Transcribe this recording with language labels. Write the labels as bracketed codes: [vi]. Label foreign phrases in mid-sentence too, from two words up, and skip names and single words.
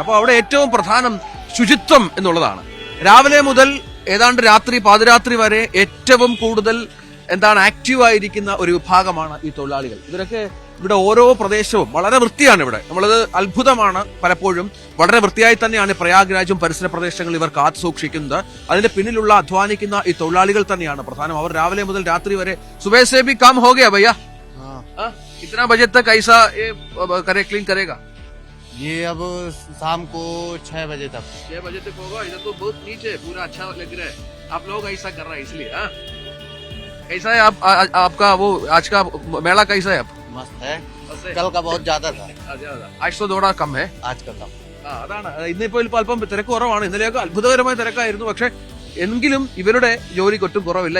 [ml] അപ്പോൾ അവിടെ ഏറ്റവും പ്രധാനം ശുചിത്വം എന്നുള്ളതാണ്. രാവിലെ മുതൽ ഏതാണ്ട് പാതിരാത്രി വരെ ഏറ്റവും കൂടുതൽ ആക്റ്റീവായിരിക്കുന്ന ഒരു വിഭാഗമാണ് ഈ തൊഴിലാളികൾ. ഇവരൊക്കെ ഇവിടെ ഓരോ പ്രദേശവും വളരെ വൃത്തിയാണ്. ഇവിടെ നമ്മളത് അത്ഭുതമാണ്. പലപ്പോഴും വളരെ വൃത്തിയായി തന്നെയാണ് പ്രയാഗ്രാജും പരിസര പ്രദേശങ്ങളും ഇവർ കാത്തു സൂക്ഷിക്കുന്നത്. അതിന്റെ പിന്നിലുള്ള അധ്വാനിക്കുന്ന ഈ തൊഴിലാളികൾ തന്നെയാണ് പ്രധാനം. അവർ രാവിലെ മുതൽ രാത്രി വരെ [hi] सुबह से भी काम हो गया भैया. कितना बजे तक ऐसा ये क्लीन करेगा? ये अब शाम को 6 बजे तक 6 बजे तक होगा. इधर तो बहुत नीचे पूरा अच्छा लग रहा है. आप लोग ऐसा कर रहा है इसलिए. कैसा है आपका वो आज का मेला कैसा है? मस्त है. कल का बहुत ज्यादा था. आज तो थोड़ा कम है. आज का कम. [ml] അതാണ് ഇന്നിപ്പോ അല്പം തിരക്ക് കുറവാണ്. ഇന്നലെയൊക്കെ അത്ഭുതകരമായ തിരക്കായിരുന്നു. പക്ഷെ എങ്കിലും ഇവരുടെ ജോലിക്ക് ഒട്ടും കുറവില്ല.